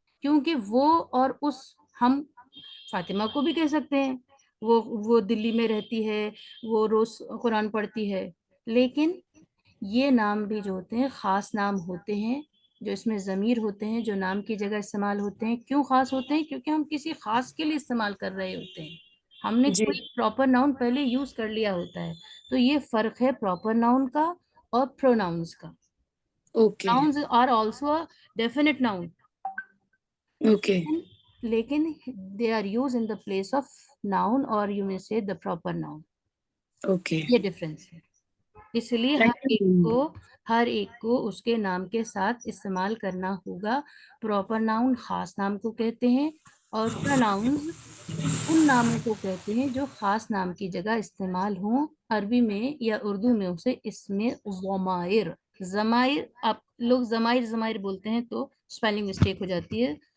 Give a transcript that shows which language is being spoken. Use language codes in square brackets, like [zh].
[ur] کیونکہ وہ اور اس، ہم فاطمہ کو بھی کہہ سکتے ہیں وہ دلی میں رہتی ہے، وہ روز قرآن پڑھتی ہے، لیکن یہ نام بھی جو ہوتے ہیں خاص نام ہوتے ہیں، جو اس میں ضمیر ہوتے ہیں، جو نام کی جگہ استعمال ہوتے ہیں. کیوں خاص ہوتے ہیں؟ کیونکہ ہم کسی خاص کے لیے استعمال کر رہے ہوتے ہیں، ہم نے جی کوئی پراپر ناؤن پہلے یوز کر لیا ہوتا ہے. تو یہ فرق ہے پراپر ناؤن کا اور پروناؤنس کا. Okay [en] Nouns are also a definite noun. [ur] Okay [en] لیکن they are used in the place of noun, or you may say the proper noun. [ur] Okay. یہ ڈفرینس ہے. اس لیے ہر ایک کو اس کے نام کے ساتھ استعمال کرنا ہوگا. پراپر ناؤن خاص نام کو کہتے ہیں، اور پروناؤنز ان ناموں کو کہتے ہیں جو خاص نام کی جگہ استعمال ہوں. عربی میں یا اردو میں اسے اس میں ضمائر آپ لوگ ضمائر بولتے ہیں تو اسپیلنگ مسٹیک ہو جاتی ہے.